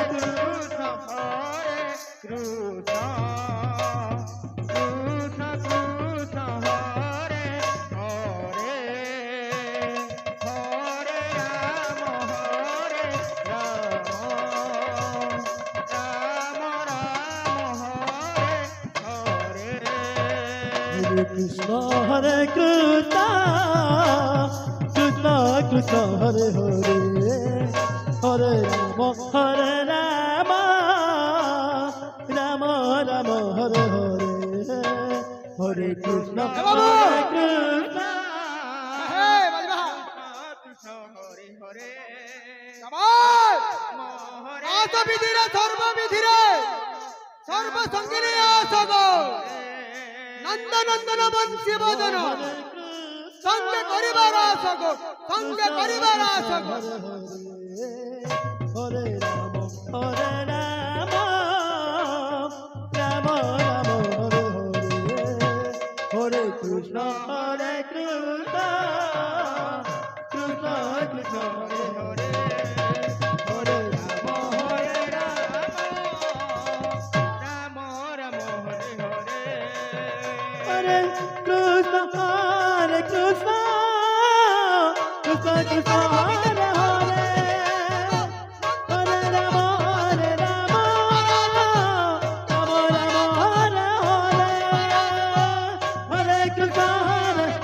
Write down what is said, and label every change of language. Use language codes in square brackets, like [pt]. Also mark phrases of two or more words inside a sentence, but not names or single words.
[sa] কৃষ্ণ হরে কৃষ্ণ কৃষ্ণ কৃষ্ণ হরে হরে হরে রাম হরে রাম রাম রাম হরে হরে হরে কৃষ্ণ কৃষ্ণ কৃষ্ণ হরে হরে হরে রাম রাম রাম হরে হরে হরে কৃষ্ণ কৃষ্ণ হরে হরে [bn] বিধিরে সর্ববিধিরে সর্বসঙ্গিনী আসগ নন্দনন্দন বংশী বদন সঙ্গে করিবার আসগ সঙ্গে করিবার আসগ [sa] হরে রাম হরে রাম রাম রাম হরে হরে হরে কৃষ্ণ হরে কৃষ্ণ কৃষ্ণ কৃষ্ণ হরে হরে হরে রাম হরে রাম রাম রাম হরে হরে হরে কৃষ্ণ হরে কৃষ্ণ কৃষ্ণ কৃষ্ণ হরে হরে হরে রাম হরে রাম রাম রাম হরে হরে হরে কৃষ্ণ হরে